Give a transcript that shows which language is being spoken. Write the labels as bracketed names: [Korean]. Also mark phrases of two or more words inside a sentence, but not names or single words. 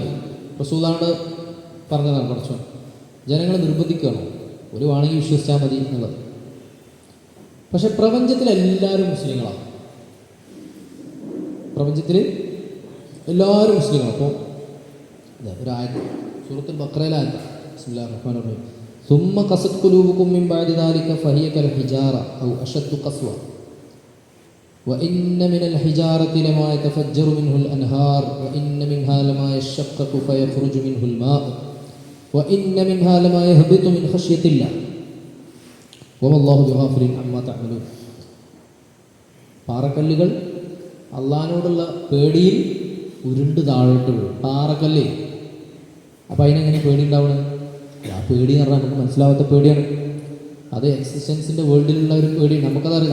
[Malayalam] റസൂലാണ് പറഞ്ഞതാണ്, കുറച്ച് ജനങ്ങളെ നിർബന്ധിക്കണം ഒരു വേണമെങ്കിൽ വിശ്വസിച്ചാൽ മതി എന്നുള്ളത്. പക്ഷെ പ്രപഞ്ചത്തിലെല്ലാവരും മുസ്ലിങ്ങളാണ്, പ്രപഞ്ചത്തിൽ എല്ലാവരും മുസ്ലിങ്ങളാണ്. അപ്പോൾ ഒരു ആയത്ത് സൂറത്തുൽ ബഖറയിലായത്ത്, [Arabic] بسم الله الرحمن الرحيم, ثم قست قلوبكم من بعد ذلك فهي كالحجارة أو أشد قسوة وإن من الحجارة لما يتفجر منه الأنهار وإن منها لما يشقق فيخرج منه الماء وإن منها لما يهبط من خشية الله وما الله بغافل عما تعملون. [Malayalam] പാറക്കല്ലുകൾ അള്ളാഹിനോടുള്ള പേടിയിൽ ഉരുണ്ട് താഴോട്ട് വീഴും. പാറക്കല്ല്. അപ്പം അതിനെങ്ങനെ പേടി ഉണ്ടാവണം? ആ പേടി എന്ന് പറഞ്ഞാൽ നമുക്ക് മനസ്സിലാവാത്ത പേടിയാണ്. അത് എക്സിസ്റ്റൻസിൻ്റെ വേൾഡിലുള്ള ഒരു പേടിയാണ്. നമുക്കതറിയാം.